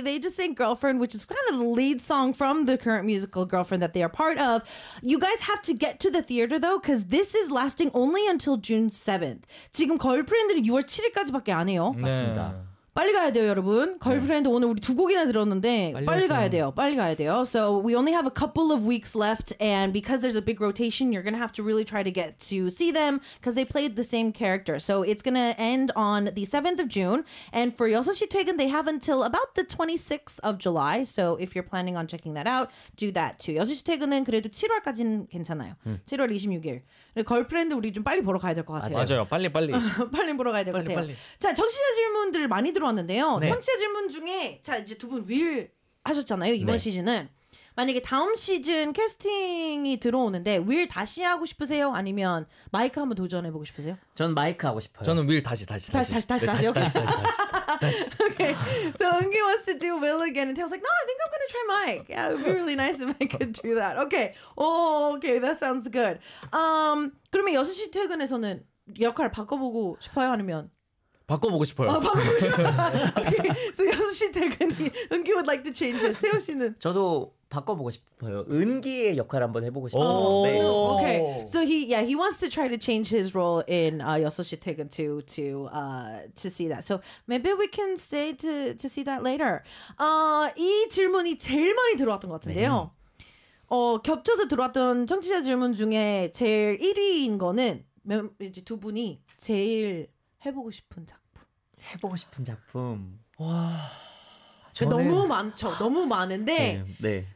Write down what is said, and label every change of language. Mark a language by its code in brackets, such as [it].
[en] They just sang Girlfriend, which is kind of the lead song from the current musical Girlfriend that they are part of. You guys have to get to the theater, though, because this is lasting only until June 7th. [ko] 지금 걸프렌드는 6월 7일까지밖에 안 해요. 맞습니다. 네. 빨리 가야 돼요, 여러분. 걸프렌드 네. 오늘 우리 두 곡이나 들었는데 빨리 가야 돼요. 빨리 가야 돼요. [en] So we only have a couple of weeks left, and because there's a big rotation, you're gonna have to really try to get to see them because they played the same character. So it's gonna end on the 7th of June, and for 6시 퇴근, they have until about the 26th of July. So if you're planning on checking that out, do that too. [ko] 6시 퇴근은 그래도 7월까지는 괜찮아요. 7월 26일. 걸프렌드 우리 좀 빨리 보러 가야 될 것 같아요. 맞아요. 빨리 빨리. 빨리 보러 가야 될 것 같아요. 자, 청취자 질문들 많이 들어왔는데요. 네. 청취자 질문 중에 자 이제 두 분 윌 하셨잖아요. 이번 네. 시즌은 만약에 다음 시즌 캐스팅이 들어오는데 윌 다시 하고 싶으세요? 아니면 마이크 한번 도전해 보고 싶으세요? 저는 마이크 하고 싶어요. 저는 윌 다시. 오케이. [en] Okay. So Eungi wants to do Will again, and Tae's like, no, I think I'm gonna try Mike. Yeah, it would be really nice if I could do that. Okay. Oh, okay. That sounds good. [ko] 그러면 여섯 시 퇴근에서는 역할 바꿔보고 싶어요? 아니면 바꿔보고 싶어요. 아, 바꿔보고 싶어요. [en] Okay. So 6시 퇴근이 은기 would like to change this. [ko] 태호 씨는? 저도 바꿔보고 싶어요. 은기의 역할 한번 해보고 싶어요. 오, 네. [en] Okay. So he, yeah, he wants to try to change his role in 6시 퇴근 to see that. So maybe we can stay to see that later. [ko] 이 질문이 제일 많이 들어왔던 것 같은데요. 어, 겹쳐서 들어왔던 청취자 질문 중에 제일 1위인 거는 이제 두 분이 제일 해보고 싶은 작품. 해보고 싶은 작품. 와. 저는... 너무 많죠. 너무 많은데. 네, 네.